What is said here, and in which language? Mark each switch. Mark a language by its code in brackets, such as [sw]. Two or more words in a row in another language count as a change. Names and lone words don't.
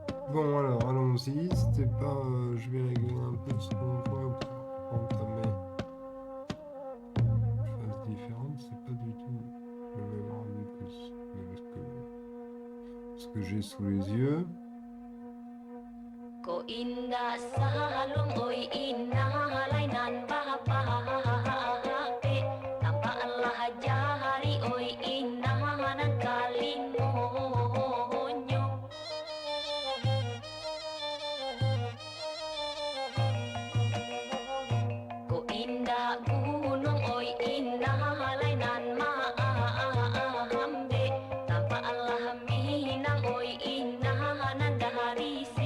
[fr] Bon, alors, allons-y. C'était pas. Je vais régler un peu ce qu'on voit pour entamer une phase différente. C'est pas du tout le même rendu que ce que j'ai sous les yeux. [min] Ko indah salung oi indah lainan bahape tanpa Allah jari oi indah nan kalingonyo Ko indah gunung oi indah lainan maambe tanpa Allah minang oi indah nan dari